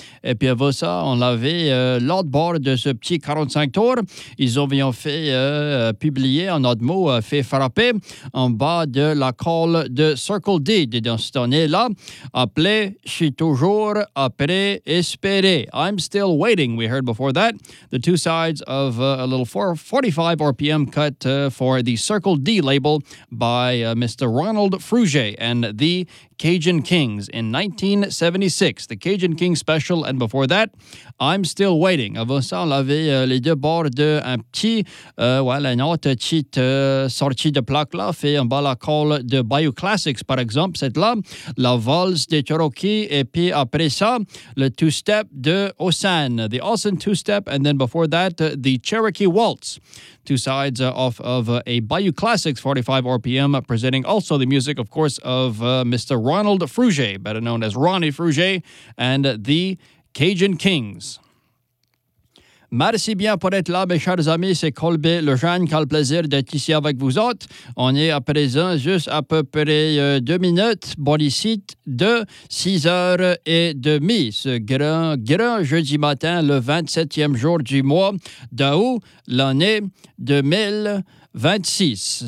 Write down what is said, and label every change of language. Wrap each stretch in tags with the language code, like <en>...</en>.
<fr>Et puis avant ça, on avait l'autre bord de ce petit 45 tours. Ils ont fait publier, en autre mot, fait frapper en bas de la colle de Circle D dans cette année-là, appelé « Je suis toujours après espéré ».«</fr> <en>I'm still waiting », we heard before that. The two sides of a little 445 RPM cut for the Circle D label by Mr. Ronald Frugé and the Cajun Kings in 1976. The Cajun Kings Special, and before that, I'm Still Waiting.</en> <fr>Avant ça, on avait les deux bords d'un petit, une autre petite sortie de plaque là, fait en bas la colle de Bayou Classics, par exemple, c'est là, la valse des Cherokees, et puis après ça, le two-step de Osan,</fr> <en>the Osan two-step, and then before that, the Cherokee Waltz. Two sides off of a Bayou Classics 45 RPM, presenting also the music, of course, of Mr. Ronald Frugé, better known as Ronnie Frugé, and the Cajun Kings.</en> <fr>Merci bien pour être là, mes chers amis. C'est Colby Lejeune qui a le plaisir d'être ici avec vous autres. On est à présent juste à peu près deux minutes. Bon ici de 6h30, ce grand, grand jeudi matin, le 27e jour du mois d'août, l'année 2026.</fr>